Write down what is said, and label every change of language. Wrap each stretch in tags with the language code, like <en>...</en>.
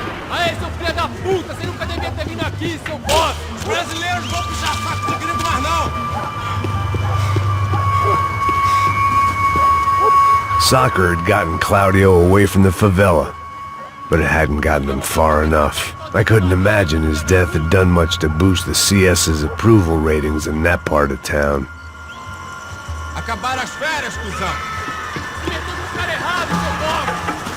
<pt>Aê, seu filho da puta! Você nunca devia ter vindo aqui, seu bosta! Os brasileiros vão puxar saco de gringo mais não!</pt> <en>Soccer had gotten Claudio away from the favela, but it hadn't gotten him far enough. I couldn't imagine his death had done much to boost the CS's approval ratings in that part of town.</en> <pt>Acabaram as férias, cuzão! Você meteu no cara errado, seu bosta!</pt>